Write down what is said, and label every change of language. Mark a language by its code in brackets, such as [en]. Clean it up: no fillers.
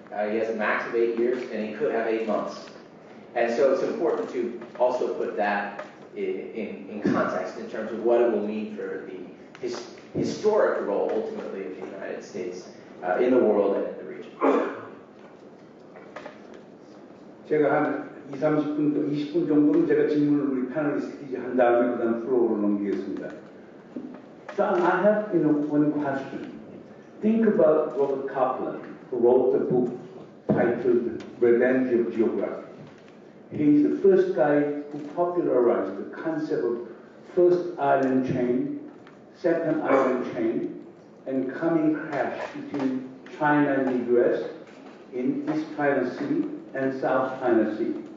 [en] He has a max of 8 years, and he could have 8 months. And so it's important to also put that in context in terms of what it will mean for the historic role, ultimately, of the United States in the world and in the region. [ko] 제가 한 20분 정도는 제가 질문을 우리 패널리스트끼리 한 다음에 그다음 플로어로 넘기겠습니다. [en] John, I have one question. Think about Robert Kaplan, who wrote the book titled Revenge of Geography. He's the first guy who popularized the concept of first island chain, second island chain, and coming crash between China and the US in East China Sea and South China Sea.